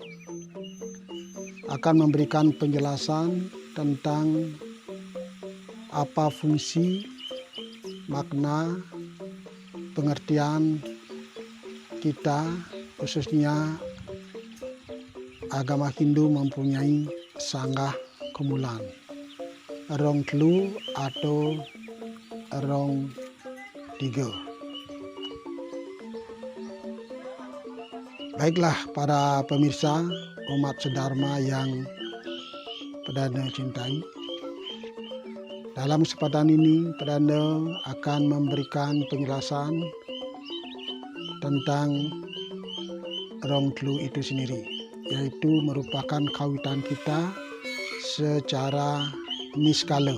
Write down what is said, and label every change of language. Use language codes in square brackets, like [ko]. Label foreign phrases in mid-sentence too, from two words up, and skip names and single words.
[id] akan memberikan penjelasan tentang apa fungsi, makna, pengertian kita, khususnya agama Hindu mempunyai [ban] sanggah kemulan, rong telu [id] atau rong tiga. Baiklah para pemirsa umat sedharma yang Pedanda cintai, dalam kesempatan ini Pedanda akan memberikan penjelasan tentang [ban] rong telu [id] itu sendiri, yaitu merupakan kawitan kita secara niskala.